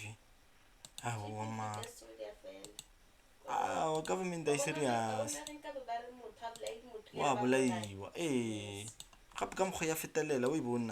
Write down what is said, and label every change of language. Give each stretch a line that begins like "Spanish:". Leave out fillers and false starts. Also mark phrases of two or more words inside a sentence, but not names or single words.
English: Oh ma. Government is serious.
Tswana: Wa bolaiwa. Gape ka mokgwa ya fetelela o e bona.